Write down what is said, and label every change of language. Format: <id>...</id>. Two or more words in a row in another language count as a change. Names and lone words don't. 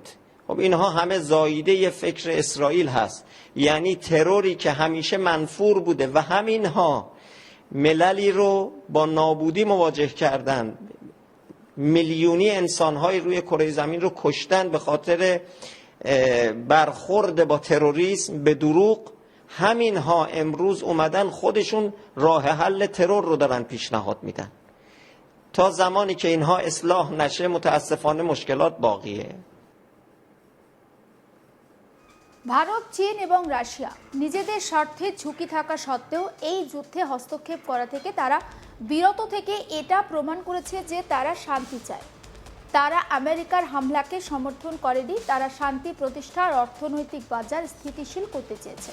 <fa>خب اینها همه زاییده یه فکر اسرائیل هست، یعنی تروری که همیشه منفور بوده و همینها مللی رو با نابودی مواجه کردن، میلیونی انسان‌های روی کره زمین رو کشتن به خاطر برخورد با تروریسم، به دروغ همینها امروز اومدن خودشون راه حل ترور رو دارن پیشنهاد میدن. تا زمانی که اینها اصلاح نشه متاسفانه مشکلات باقیه.</fa> <bn>ভারত, চীন এবং রাশিয়া নিজেদের স্বার্থে ঝুঁকি থাকা সত্ত্বেও এই যুদ্ধে হস্তক্ষেপ করা থেকে তারা বিরত থেকে এটা প্রমাণ করেছে যে তারা শান্তি চায়। তারা আমেরিকার হামলাকে সমর্থন করেনি, তারা শান্তি প্রতিষ্ঠা আর অর্থনৈতিক বাজার স্থিতিশীল করতে চেয়েছে।</bn>